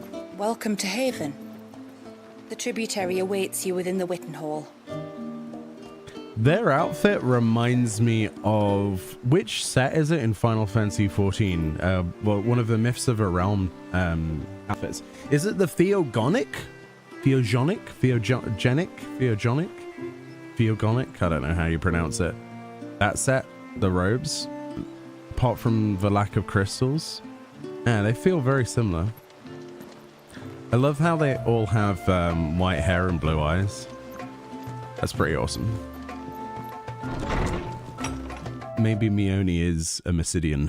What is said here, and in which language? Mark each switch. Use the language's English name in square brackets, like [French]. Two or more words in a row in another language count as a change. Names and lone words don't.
[English] Welcome to Haven. The tributary awaits you within the Witten Hall. Their outfit reminds me of... Which set is it in Final Fantasy XIV? Well, one of the Myths of a Realm outfits. Is it the Theogonic? Theogonic? Theogenic? Theogonic? Theogonic? I don't know how you pronounce it. That set, the robes, apart from the lack of crystals, yeah, they feel very similar. I love how they all have white hair and blue eyes. That's pretty awesome. Maybe Meoni is a Mysidian.